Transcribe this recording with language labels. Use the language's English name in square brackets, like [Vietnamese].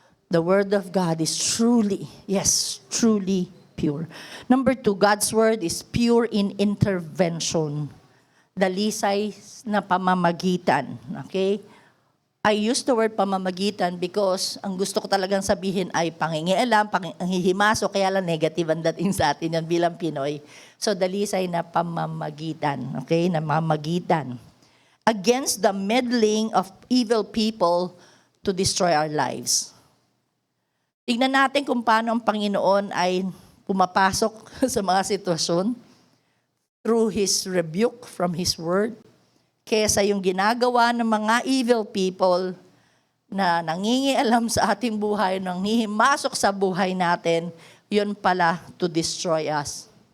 [English] The Word of God is truly, yes, truly pure. Number 2, God's Word is pure in intervention. [Filipino] Dalisay na pamamagitan. Okay? [English] I use the word pamamagitan because [Filipino] ang gusto ko talagang sabihin ay pangingialam, panghihimaso, kaya lang negative ang dating sa atin yan bilang Pinoy. So, dalisay na pamamagitan. Okay? Na mamagitan. [English] Against the meddling of evil people to destroy our lives. [Filipino] Tignan natin kung paano ang Panginoon ay pumapasok sa mga sitwasyon [English] through His rebuke from His Word, [Filipino] kesa yung ginagawa ng mga evil people na nangingialam sa ating buhay, nang hihimasok sa buhay natin, yun pala [English] to destroy us.